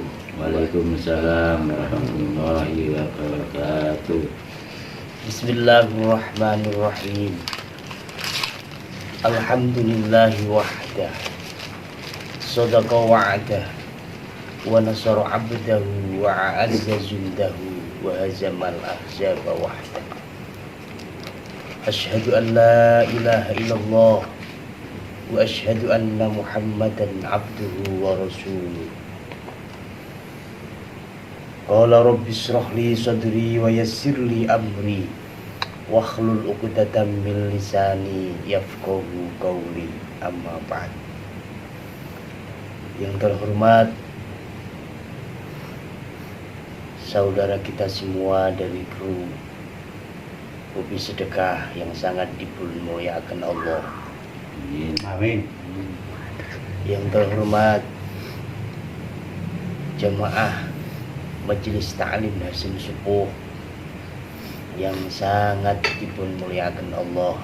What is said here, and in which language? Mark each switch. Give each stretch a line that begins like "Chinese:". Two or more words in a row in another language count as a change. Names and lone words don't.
Arabic: وعليكم السلام ورحمة الله وبركاته. بسم الله الرحمن الرحيم. الحمد لله وحده، صدق وعده، ونصر عبده، وأعز جنده، وهزم الأحزاب وحده. أشهد أن لا إله إلا الله وأشهد أن محمدا عبده ورسوله. قال رب اشرح لي صدري ويسر لي أمري واحلل عقدة من لساني يفقهوا قولي. أما بعد.
Indonesian: Yang terhormat saudara kita semua dari kru Kopi Sedekah yang sangat dimuliakan Allah. Amin. Yang terhormat jemaah Majelis Ta'lim Hasim Subuh yang sangat dimuliakan Allah.